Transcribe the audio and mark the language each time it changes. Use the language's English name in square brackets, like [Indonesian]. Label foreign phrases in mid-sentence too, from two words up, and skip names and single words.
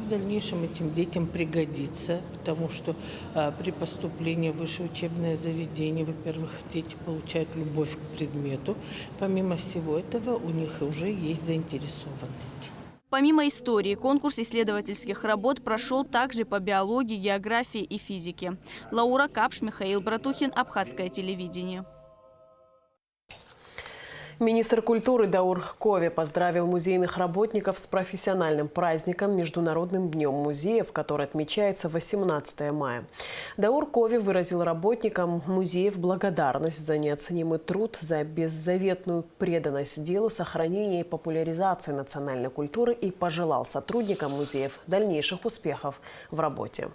[Russian] В дальнейшем этим детям пригодится, потому что при поступлении в высшее учебное заведение, во-первых, дети получают любовь к предмету. Помимо всего этого, у них уже есть заинтересованность. Помимо истории, конкурс исследовательских работ прошел также по биологии, географии и физике. Лаура Капш, Михаил Братухин, Абхазское телевидение. Министр культуры Даур Кови поздравил музейных работников с профессиональным праздником Международным днем музеев, который отмечается 18 мая. Даур Кови выразил работникам музеев благодарность за неоценимый труд, за беззаветную преданность делу сохранения и популяризации национальной культуры и пожелал сотрудникам музеев дальнейших успехов в работе.